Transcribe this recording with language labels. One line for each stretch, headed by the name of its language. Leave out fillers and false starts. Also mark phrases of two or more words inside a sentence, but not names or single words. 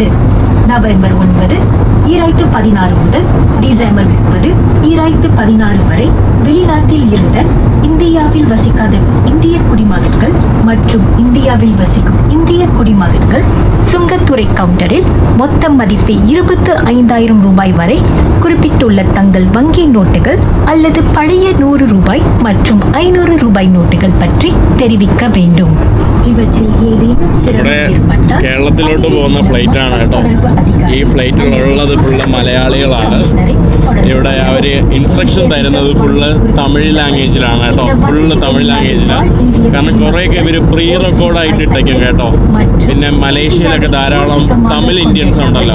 Tamil: நவம்பர் 9 2016 முதல் டிசம்பர் 30 2016 வரை வெளிநாட்டில் இருந்த இந்தியாவில் வசிக்காத இந்திய குடிமகன்கள் மற்றும் இந்தியாவில் வசிக்கும் இந்திய குடிமகன்கள் சுங்கத்துறை கவுண்டரில் மொத்த மதிப்பை 25,000 ரூபாய் வரை குறிப்பிட்டுள்ள தங்கள் வங்கி நோட்டுகள் அல்லது பழைய 100 ரூபாய் மற்றும் 500 ரூபாய் நோட்டுகள் பற்றி தெரிவிக்க வேண்டும். இவற்றில் ஏதேனும் சிரமம் ஏற்பட்டால்
Malayalam: കേരളത്തിലോട്ട് പോകുന്ന ഫ്ലൈറ്റ് ആണ് കേട്ടോ. ഈ ഫ്ലൈറ്റിലുള്ളത് ഫുള്ള് മലയാളികളാണ്. ഇവിടെ അവർ ഇൻസ്ട്രക്ഷൻ തരുന്നത് ഫുള്ള് തമിഴ് ലാംഗ്വേജിലാണ് കേട്ടോ. ഫുള്ള് തമിഴ് ലാംഗ്വേജിലാണ്. കാരണം കുറേയൊക്കെ ഇവർ പ്രീ റെക്കോർഡായിട്ട് ഇട്ടേക്കും കേട്ടോ. പിന്നെ മലേഷ്യയിലൊക്കെ ധാരാളം തമിഴ് ഇന്ത്യൻസ് ഉണ്ടല്ലോ.